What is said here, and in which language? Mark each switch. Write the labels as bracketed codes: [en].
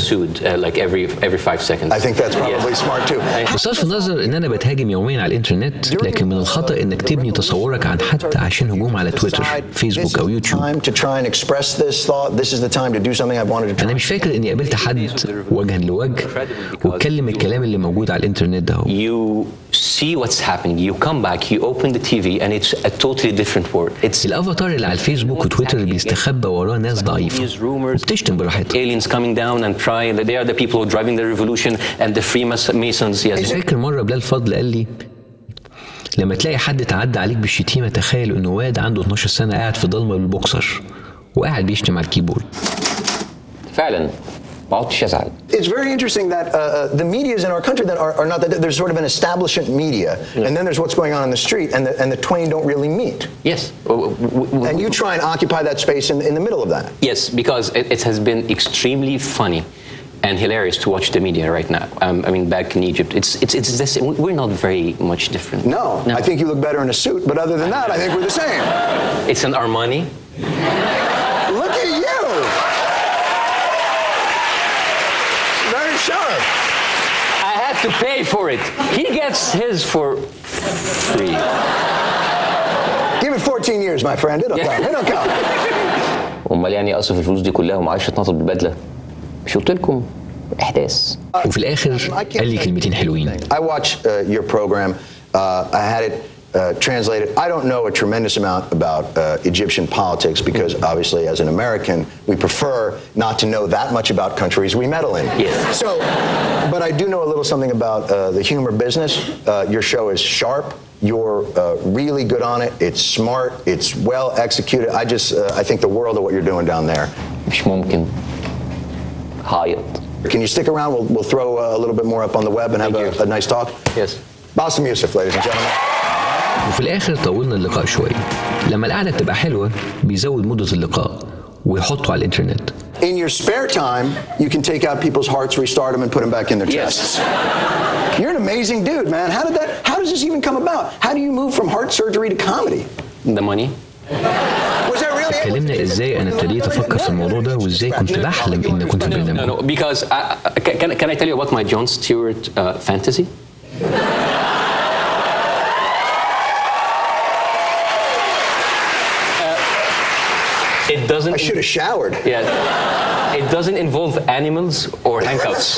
[en] Sued like every 5 seconds. I think that's probably smart too. [ar] بصرف النظر ان انا بتهاجم يوميا على الانترنت، لكن من الخطأ انك تبني تصورك عن حد عشان هجوم على تويتر، فيسبوك او يوتيوب. انا مش فاكر اني قابلت حد وجها لوجه واتكلم الكلام اللي موجود على الانترنت ده. [en] You see what's happening. You come back, you open the TV, and it's a totally different world. It's [ar] الافاتار اللي على الفيسبوك وتويتر بيستخبى وراه ناس ضعيفة وبتشتم براحتها. [en] Aliens coming down and trying. They are the people who are driving the revolution and the Freemasons. Yes. [ar] فاكر مرة بلال فضل قال لي لما تلاقي حد تعدى عليك بالشتيمة تخيل انه واد عنده 12 سنة قاعد في ضلمة بالبوكسر وقاعد بيشتم على الكيبورد. فعلا ما عدتش ازعل. [en] It's very interesting that the medias in our country that are not that there's sort of an establishment media, and then there's what's going on the street, and the twain don't really meet. Yes. And you try and occupy that space in the middle of that. Yes, because it has been extremely funny and hilarious to watch the media right now. I mean, back in Egypt, it's this. We're not very much different. No, I think you look better in a suit, but other than that, I think we're the same. It's an Armani. Look at you. Very sharp. I had to pay for it. He gets his for free. Give it 14 years, my friend. It'll come. It'll come. [ar] امال يعني اصرف الفلوس دي كلها وما عايش اتنطط بالبدله؟ مش قلت لكم احداث. وفي الاخر قال لي كلمتين حلوين. [en] I watch your program. I had it translated. I don't know a tremendous amount about Egyptian politics because obviously as an American we prefer not to know that much about countries we meddle in. Yes. So, but I do know a little something about the humor business. Your show is sharp. You're really good on it. It's smart. It's well executed. I think the world of what you're doing down there. [ar] مش ممكن. هايط. [en] Can you stick around? We'll throw a little bit more up on the web and have a nice talk. Yes. Bاسm Yusuf, ladies and gentlemen. [ar] وفي الآخر طولنا اللقاء شوية. لما القعدة بتبقى حلوة بيزود مدة اللقاء ويحطه على الإنترنت. [en] In your spare time, you can take out people's hearts, restart them, and put them back in their chests. You're an amazing dude, man. How does this even come about? How do you move from heart surgery to comedy? The money. Was that really? [ar] اتكلمنا ازاي انا ابتديت افكر في الموضوع ده وازاي كنت بحلم ان كنت في البرنامج. [en] No, because can I tell you about my Jon Stewart fantasy? It doesn't. I should have showered. Yeah. It doesn't involve animals or handcuffs.